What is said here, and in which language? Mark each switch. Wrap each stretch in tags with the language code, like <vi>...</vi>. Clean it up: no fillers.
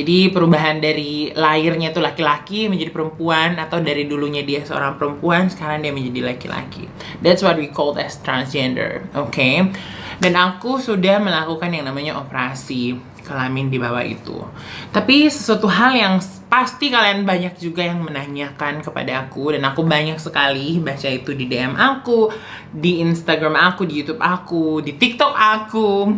<id>Jadi perubahan dari lahirnya tuh laki-laki menjadi perempuan, atau dari dulunya dia seorang perempuan sekarang dia menjadi laki-laki.</id> <en>That's what we call as transgender, okay?</en> <id>Dan aku sudah melakukan yang namanya operasi kelamin di bawah itu. Tapi sesuatu hal yang pasti kalian banyak juga yang menanyakan kepada aku, dan aku banyak sekali baca itu di DM aku, di Instagram aku, di YouTube aku, di TikTok aku.</id>